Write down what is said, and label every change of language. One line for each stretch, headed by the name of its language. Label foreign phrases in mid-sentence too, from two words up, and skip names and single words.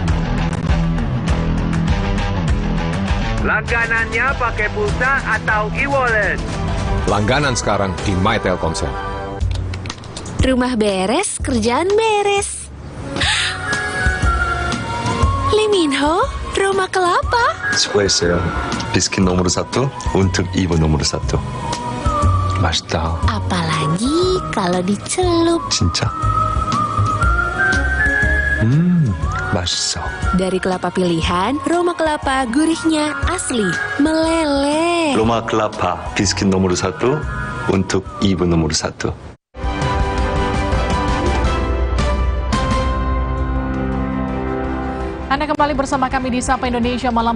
Indonesian: Langganannya pakai pulsa atau e-wallet. Langganan sekarang di My Telkomsel. Rumah beres, kerjaan beres. Lee Min-ho, Roma Kelapa.
Korean: 수고했어요. 비스킷
Indonesian: nomor 1 untuk ibu nomor 1.
Korean: 맛있다.
Indonesian: Apalagi kalau dicelup.
Korean: 진짜? 맛있어.
Indonesian: Dari kelapa pilihan, Roma Kelapa gurihnya asli, meleleh. Roma Kelapa, 비스킷 nomor 1 untuk ibu nomor 1. Anda kembali bersama kami di Sapa Indonesia Malam.